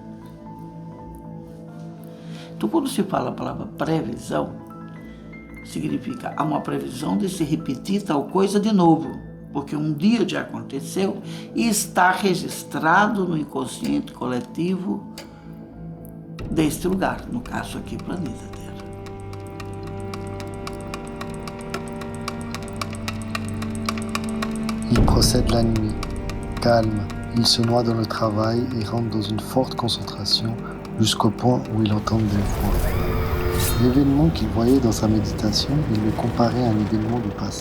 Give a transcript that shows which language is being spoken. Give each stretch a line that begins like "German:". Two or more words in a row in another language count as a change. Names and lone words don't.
Portuguese: Então, quando se fala a palavra previsão, significa há uma previsão de se repetir tal coisa de novo, porque um dia já aconteceu e está registrado no inconsciente coletivo deste lugar, no caso aqui, planeta Terra.
French: Il procède la nuit, calme, il se noie dans le travail et rentre dans une forte concentration jusqu'au point où il entend des voix. L'événement qu'il voyait dans sa méditation, il le comparait à un événement du passé.